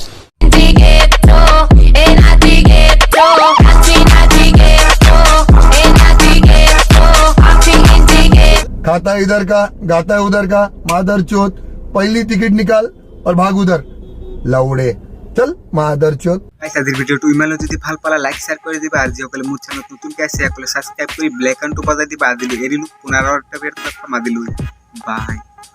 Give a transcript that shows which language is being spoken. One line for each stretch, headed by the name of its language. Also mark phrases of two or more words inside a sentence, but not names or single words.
Hindi: खाता इधर का गाता है उधर का मादर चोत। पहली टिकट निकाल और भाग उधर लौड़े चल मादर चोत।
Assamese: আজিৰ ভিডিঅ'টো ইমানলৈ যদি ভাল পালা
English: like share
Assamese: কৰি দিবা আৰু যিসকলে মোৰ চেনেলত নতুনকৈ আছে সকলে ছাবস্ক্ৰাইব কৰি বেল আইকনটো বজাই দিবা। আজিলৈ এৰিলো পুনৰ এটা ভিডিঅ'ত লগ পাম। আজিলৈ বাই।